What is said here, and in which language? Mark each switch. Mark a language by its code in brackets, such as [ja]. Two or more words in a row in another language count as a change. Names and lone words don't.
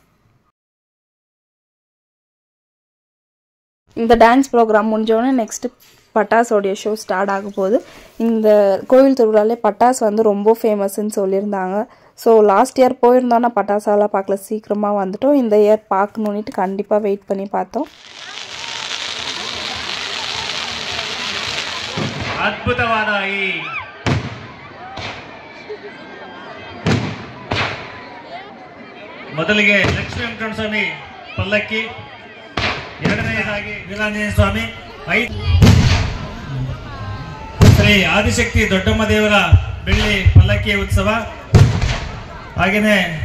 [ta] இந்த [en] dance program [ta] முடிஞ்சோடனே நெக்ஸ்ட்டு பட்டாஸோடைய [en] show start [ta] ஆக போகுது. இந்த கோவில் திருவிழாலே பட்டாஸ் ரொம்ப ஃபேமஸ்ன்னு சொல்லியிருந்தாங்க. [en] so last year [ta] போயிருந்தோன்னா பட்டாசாலாம் பார்க்கல, சீக்கிரமாக வந்துட்டோம். இந்த இயர் பார்க்கணுன்னுட்டு கண்டிப்பாக வெயிட் பண்ணி பார்த்தோம். [kn] ಅದ್ಭುತವಾದ ಈ ಮೊದಲಿಗೆ ಲಕ್ಷ್ಮೀ ವೆಂಕಟಸ್ವಾಮಿ ಪಲ್ಲಕ್ಕಿ, ಎರಡನೆಯದಾಗಿ ವೀರಾಂಜನೇಯ ಸ್ವಾಮಿ, ಶ್ರೀ ಆದಿಶಕ್ತಿ ದೊಡ್ಡಮ್ಮ ದೇವರ ಬೆಳ್ಳಿ ಪಲ್ಲಕ್ಕಿ ಉತ್ಸವ, ಹಾಗೇನೆ